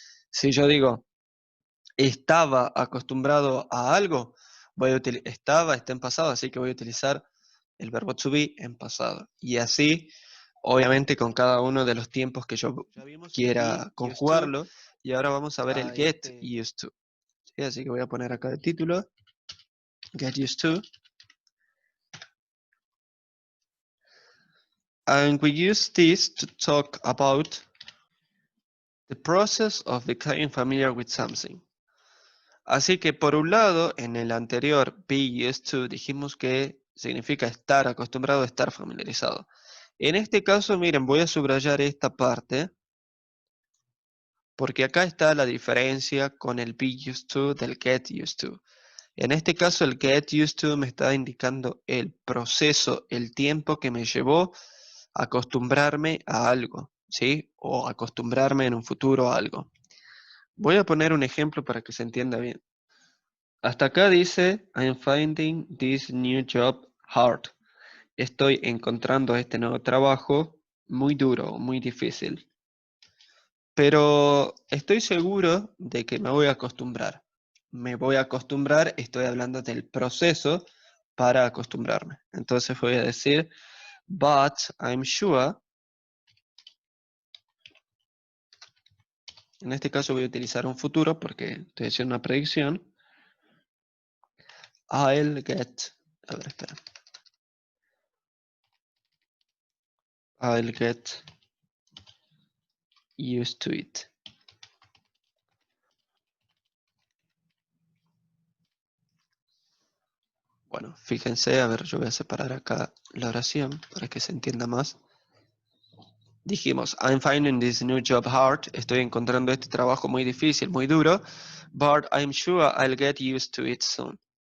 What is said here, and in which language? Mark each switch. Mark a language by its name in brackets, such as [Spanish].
[Spanish] Si yo digo estaba acostumbrado a algo, voy a está en pasado, así que voy a utilizar el verbo to be en pasado. Y así, obviamente, con cada uno de los tiempos que yo quiera conjugarlo. Y ahora vamos a ver el get used to. ¿Sí? Así que voy a poner acá el título, get used to. [English] And we use this to talk about the process of becoming familiar with something. [Spanish] Así que por un lado, en el anterior be used to dijimos que significa estar acostumbrado, estar familiarizado. En este caso, miren, voy a subrayar esta parte porque acá está la diferencia con el be used to del get used to. En este caso, el get used to me está indicando el proceso, el tiempo que me llevó a acostumbrarme a algo, ¿sí? O acostumbrarme en un futuro a algo. Voy a poner un ejemplo para que se entienda bien. Hasta acá dice, [English] I'm finding this new job hard. [Spanish] Estoy encontrando este nuevo trabajo muy duro, muy difícil. Pero estoy seguro de que me voy a acostumbrar. Me voy a acostumbrar, estoy hablando del proceso para acostumbrarme. Entonces voy a decir, [English] but I'm sure [Spanish] En este caso voy a utilizar un futuro porque estoy haciendo una predicción. [English] I'll get, [Spanish] a ver, espera. [English] I'll get used to it. [Spanish] Bueno, fíjense, a ver, yo voy a separar acá la oración para que se entienda más. Dijimos, [English] I'm finding this new job hard. [Spanish] Estoy encontrando este trabajo muy difícil, muy duro. [English] But I'm sure I'll get used to it soon.